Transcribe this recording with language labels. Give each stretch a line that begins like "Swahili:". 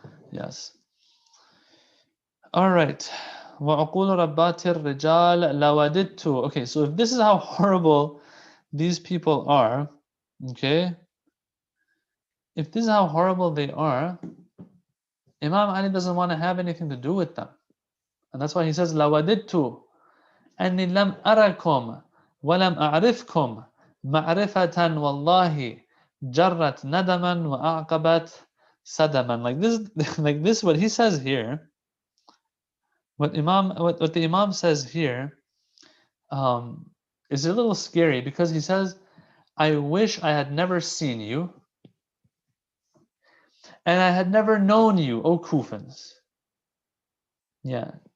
English: Yes. All right.
Arabic: وَعُقُولُ رَبَّاتِ الرِّجَالِ لَوَدِدْتُ.
English: Okay, so if this is how horrible these people are, okay, if this is how horrible they are, Imam Ali doesn't want to have anything to do with them. And that's why he says,
Arabic: لَوَدِدْتُ أَنِّي لَمْ أَرَكُمْ وَلَمْ أَعْرِفْكُمْ مَعْرِفَةً وَاللَّهِ جَرَّتْ نَدَمًا وَأَعْقَبَتْ سَدَمًا.
English: Like this, what he says here, what the Imam says here, is a little scary because he says, I wish I had never seen you and I had never known you, O Kufans. Yeah.